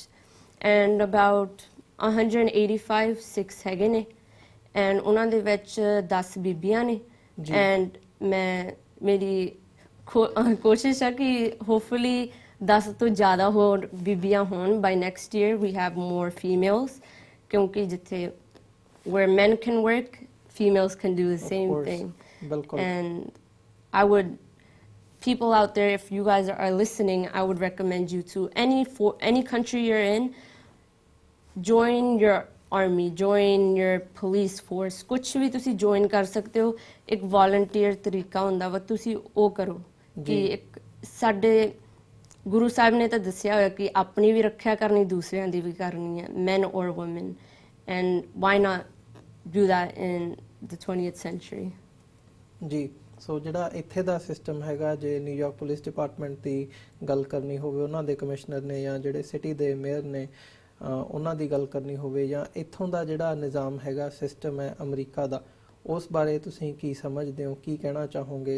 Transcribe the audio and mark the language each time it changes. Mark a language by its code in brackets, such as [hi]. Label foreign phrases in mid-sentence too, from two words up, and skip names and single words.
[pa] ਐਂਡ ਅਬਾਊਟ 185 ਸਿੱਖਸ ਹੈਗੇ ਨੇ, ਐਂਡ ਉਹਨਾਂ ਦੇ ਵਿੱਚ 10 ਬੀਬੀਆਂ ਨੇ। ਐਂਡ ਮੇਰੀ ਕੋਸ਼ਿਸ਼ ਹੈ ਕਿ ਹੋਪਫੁਲੀ 10 ਤੋਂ ਜ਼ਿਆਦਾ ਹੋਰ ਬੀਬੀਆਂ ਹੋਣ [en] by next year. we have more females, [pa] ਕਿਉਂਕਿ ਜਿੱਥੇ [en] where men can work, females can do the same thing. And I would, people out there, if you guys are listening, I would recommend you to any country you're in, join your army, join your police force, [pa] ਕੁਛ ਵੀ ਤੁਸੀਂ join ਕਰ ਸਕਦੇ ਹੋ। ਇੱਕ volunteer ਤਰੀਕਾ ਹੁੰਦਾ ਵਾ, ਤੁਸੀਂ ਉਹ ਕਰੋ। ਕਿ ਇੱਕ ਸਾਡੇ ਗੁਰੂ ਸਾਹਿਬ ਨੇ ਤਾਂ ਦੱਸਿਆ ਹੋਇਆ ਕਿ ਆਪਣੀ ਵੀ ਰੱਖਿਆ ਕਰਨੀ, ਦੂਸਰਿਆਂ ਦੀ ਵੀ ਕਰਨੀ ਹੈ, [en] men or women, and why not do that in the 20th century? [pa] ਜੀ। ਸੋ ਜਿਹੜਾ ਇੱਥੇ ਦਾ ਸਿਸਟਮ ਹੈਗਾ, ਜੇ ਨਿਊਯਾਰਕ ਪੁਲਿਸ ਡਿਪਾਰਟਮੈਂਟ ਦੀ ਗੱਲ ਕਰਨੀ ਹੋਵੇ, ਉਹਨਾਂ ਦੇ ਕਮਿਸ਼ਨਰ ਨੇ ਜਾਂ ਜਿਹੜੇ ਸਿਟੀ ਦੇ ਮੇਅਰ ਨੇ ਉਹਨਾਂ ਦੀ ਗੱਲ ਕਰਨੀ ਹੋਵੇ, ਜਾਂ ਇੱਥੋਂ ਦਾ ਜਿਹੜਾ ਨਿਜ਼ਾਮ ਹੈਗਾ, ਸਿਸਟਮ ਹੈ ਅਮਰੀਕਾ ਦਾ, ਉਸ ਬਾਰੇ ਤੁਸੀਂ ਕੀ ਸਮਝਦੇ ਹੋ, ਕੀ ਕਹਿਣਾ ਚਾਹੋਗੇ?